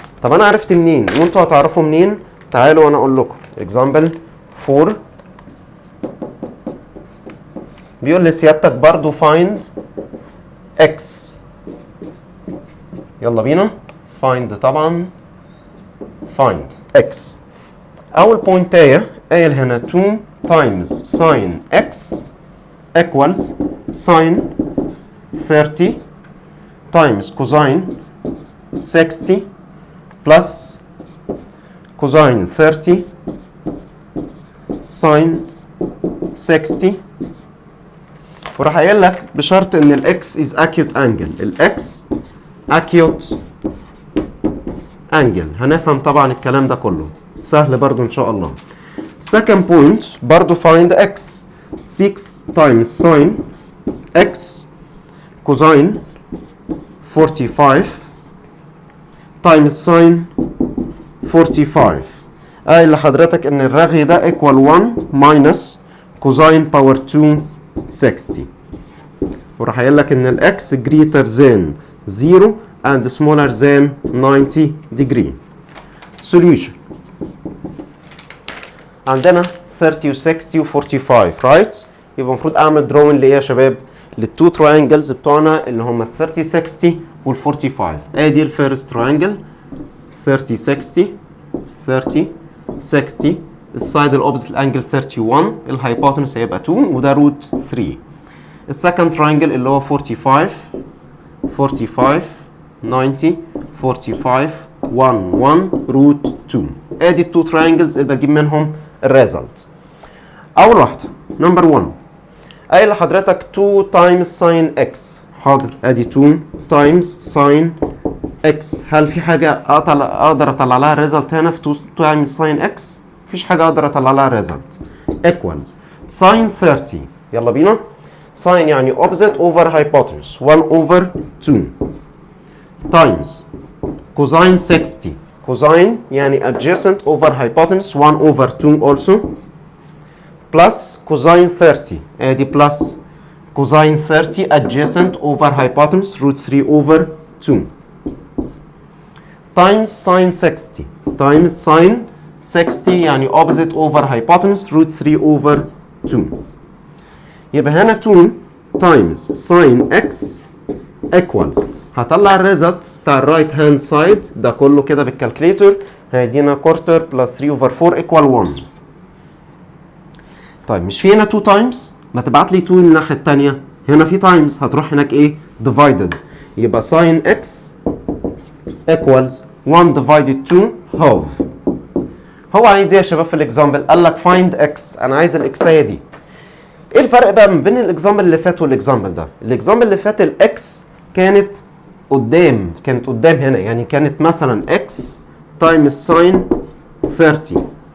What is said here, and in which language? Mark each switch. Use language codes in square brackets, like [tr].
[ar] طب انا عرفت منين وانتوا هتعرفوا منين؟ تعالوا وانا اقول لكم. example 4 بيقول لسيادتك برضو find x. يلا بينا find طبعا find x. اول بوينتايه قايل هنا [en] 2 times sin x equals sin 30 times cosine 60 plus cosine 30 sin 60. [ar] وراح قايل لك بشرط ان الاكس [en] is acute angle، [ar] الاكس acute angle. هنفهم طبعا الكلام ده كله سهل برضو ان شاء الله. second point برضو [en] find x 6 times sin x cosine 45 times sin 45. [ar] قايل لحضرتك ان الرغي ده equal 1 minus cosine power 2 60. وراح قايل لك ان الاكس [en] greater than 0 and smaller than 90 degree. [ar] solution عندنا 30 و 60 و 45 right؟ يبقى المفروض اعمل drawing لايه يا شباب؟ للتو تراينجلز بتوعنا اللي هم ال 30 60 وال 45. ادي الفيرست تراينجل 30 60 30 60 السايد الاوبزيت الانجل 31 الهايبوتنس هيبقى 2 وده روت 3. السكند تراينجل اللي هو 45 45 90 45 1 1 روت 2. ادي التو تراينجلز اللي بجيب منهم الريزلت. اول واحده نمبر 1 قايل لحضرتك 2 times sin x. حاضر ادي 2 times sin x. هل في حاجه اقدر اطلع لها الريزلت هنا في 2 times sin x؟ مفيش حاجه اقدر اطلع لها الريزلت. [en] equals sin 30. [ar] يلا بينا. [en] sin [ar] يعني [en] opposite over hypotenuse 1 over 2 times cosine 60. cosine [ar] يعني [en] adjacent over hypotenuse 1 over 2 also plus cosine 30 [ar] ادي [en] plus cosine 30 adjacent over hypotenuse root 3 over 2 times sine 60 times sine 60 يعني opposite over hypotenuse root 3 over 2 [ar] يبقى هنا [en] 2 times sine x equals [ar] هطلع الريزلت بتاع الرايت هاند سايد ده كله كده بالكالكليتر هيدينا كورتر [en] Plus 3 over 4 equal 1. [ar] طيب مش في هنا 2 تايمز؟ ما تبعت لي 2 الناحيه الثانيه. هنا في تايمز هتروح هناك ايه؟ divided. [en] يبقى sin x equals 1 divided 2 half. [ar] هو عايز ايه يا شباب في الاكزامبل؟ قال لك find x. انا عايز الاكسيه دي. ايه الفرق بقى ما بين الاكزامبل اللي فات والاكزامبل ده؟ الاكزامبل اللي فات الاكس كانت قدام هنا، يعني كانت مثلا [en] x times sin 30.